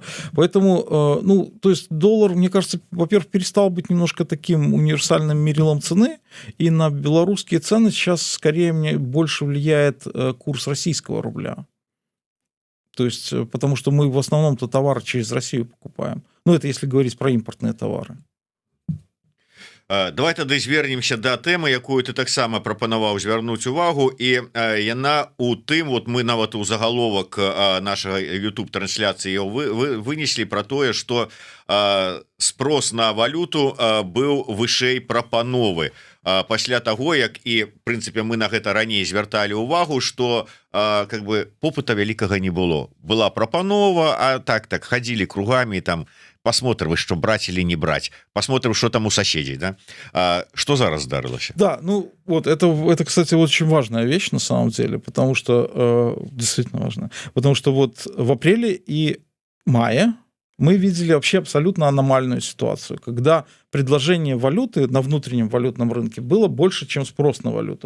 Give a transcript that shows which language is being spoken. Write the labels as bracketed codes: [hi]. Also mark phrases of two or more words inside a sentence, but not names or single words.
[ru] Поэтому, ну, то есть доллар, мне кажется, во-первых, перестал быть немножко таким универсальным мерилом цены, и на белорусские цены сейчас скорее мне больше влияет курс российского рубля. То есть, потому что мы в основном-то товары через Россию покупаем. Ну, это если говорить про импортные товары. [be] Давай тады звернемся да тэмы, якую ты таксама прапанаваў звярнуць увагу, і яна у тым, [ru] вот мы [be] нават у загаловак нашага YouTube трансляцыі вынеслі про тое, [ru] что спрос на валюту [be] быў вышэй прапановы пасля таго, як і в прынцыпе мы на гэта раней звярталі увагу, [ru] что как бы [be] попыта вялікага не было, была прапанова, а так хадзілі [ru] кругами, там посмотрим, что брать или не брать, посмотрим, что там у соседей, да? [be] Что зараз здарылася? [ru] Да, ну вот это, кстати, очень важная вещь на самом деле, потому что действительно важная, потому что вот в апреле и мае мы видели вообще абсолютно аномальную ситуацию, когда предложение валюты на внутреннем валютном рынке было больше, чем спрос на валюту.